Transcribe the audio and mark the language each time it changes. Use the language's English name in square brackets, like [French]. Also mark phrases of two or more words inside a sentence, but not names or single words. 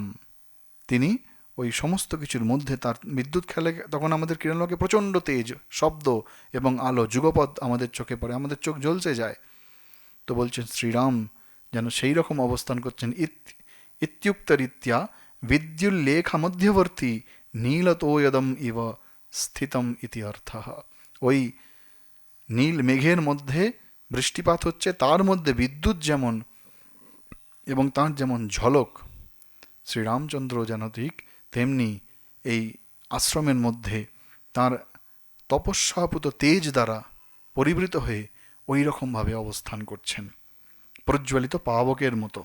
[Bangla] তিনি ওই সমস্ত কিছুর মধ্যে তার বিদ্যুৎ খেলে, তখন আমাদের কিরণলোকে প্রচণ্ড তেজ, শব্দ এবং আলো যুগপৎ আমাদের চোখে পড়ে, আমাদের চোখ জ্বলছে যায়। তো বলছেন শ্রীরাম যেন সেই রকম অবস্থান করছেন। [Sanskrit] इत्युक्तरीत्या विद्युल्लेखा मध्यवर्ती नीलतोयदम् इव स्थितम् इति अर्थः। [Bangla] ওই নীল মেঘের মধ্যে বৃষ্টিপাত হচ্ছে, তার মধ্যে বিদ্যুৎ যেমন এবং তার যেমন ঝলক, শ্রীরামচন্দ্র যেন ঠিক তেমনি এই আশ্রমের মধ্যে তার তপস্যাপুত তেজ দ্বারা পরিবৃত হয়ে ওই রকমভাবে অবস্থান করছেন, প্রজ্বলিত পাবকের মতো।